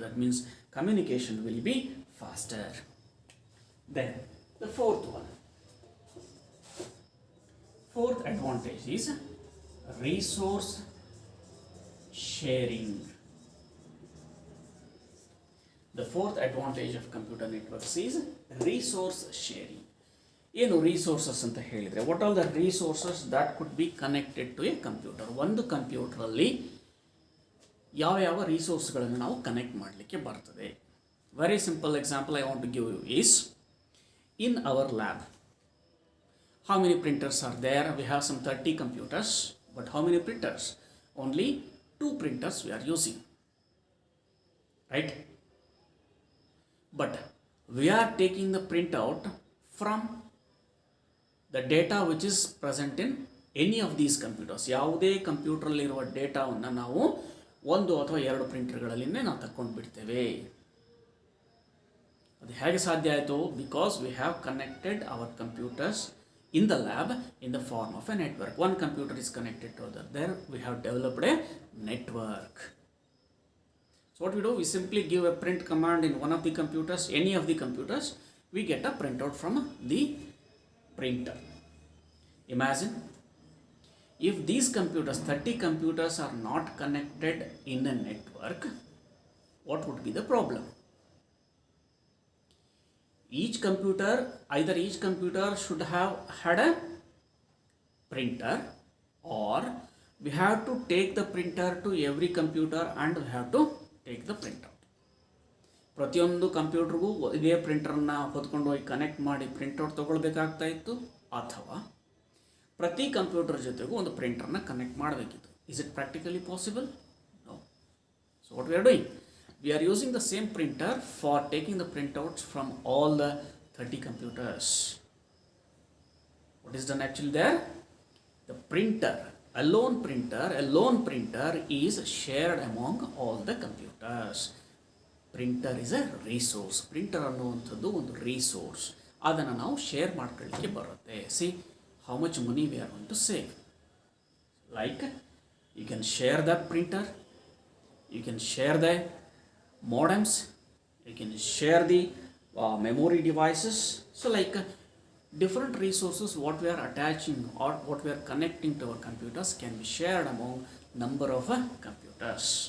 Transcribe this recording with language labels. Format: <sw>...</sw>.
<en>That means communication will be faster. Then the fourth advantage is resource sharing. The fourth advantage of computer networks is resource sharing.</en> <kn>ಏನು resources ಅಂತ ಹೇಳಿದರೆ,</kn> <en>What are the resources that could be connected to a computer.</en> <kn>ಒಂದು ಕಂಪ್ಯೂಟರಲ್ಲಿ ಯಾವ ಯಾವ ರಿಸೋರ್ಸ್ಗಳನ್ನು ನಾವು connect ಮಾಡಲಿಕ್ಕೆ ಬರ್ತದೆ.</kn> <en>Very simple example I want to give you is, in our lab, how many printers are there? We have some 30 computers, but how many printers? Only 2 printers we are using, right? But we are taking the printout from the data which is present in any of these computers.</en> <kn>ಯಾವುದೇ ಕಂಪ್ಯೂಟರಲ್ಲಿರುವ ಡೇಟಾವನ್ನು ನಾವು ಒಂದು ಅಥವಾ ಎರಡು ಪ್ರಿಂಟರ್ಗಳಲ್ಲಿನೇ ನಾವು ತಕ್ಕೊಂಡು ಬಿಡ್ತೇವೆ. ಅದು ಹೇಗೆ ಸಾಧ್ಯ ಆಯಿತು?</kn> <en>Because we have connected our computers in the lab in the form of a network. One computer is connected to other. There we have developed a network. So what we do, we simply give a print command in one of the computers, any of the computers, we get a printout from the printer. Imagine if these computers, 30 computers, are not connected in a network, what would be the problem? Each computer should have had a printer, or we have to take the printer to every computer and we have to take the printout.</en> <kn>ಪ್ರತಿಯೊಂದು ಕಂಪ್ಯೂಟರ್ಗೂ ಇದೇ ಪ್ರಿಂಟರ್ನ ಹೊತ್ಕೊಂಡು ಹೋಗಿ connect ಮಾಡಿ printout ತೊಗೊಳ್ಬೇಕಾಗ್ತಾ ಇತ್ತು, ಅಥವಾ ಪ್ರತಿ computer ಜೊತೆಗೂ ಒಂದು ಪ್ರಿಂಟರ್ನ ಕನೆಕ್ಟ್ ಮಾಡಬೇಕಿತ್ತು.</kn> <en>Is it practically possible? No. So what we are doing, we are using the same printer for taking the printouts from all the 30 computers. What is done actually there? The printer, a lone printer is shared among all the computers. Printer is a resource.</en> <kn>Printer ಅನ್ನುವಂಥದ್ದು ಒಂದು resource, ಅದನ್ನು ನಾವು share ಮಾಡ್ಕೊಳ್ಳಿಕ್ಕೆ ಬರುತ್ತೆ.</kn> <en>See how much money we are going to save. Like you can share the printer, you can share the modems, you can share the memory devices. So like different resources what we are attaching or what we are connecting to our computers can be shared among number of computers.</en>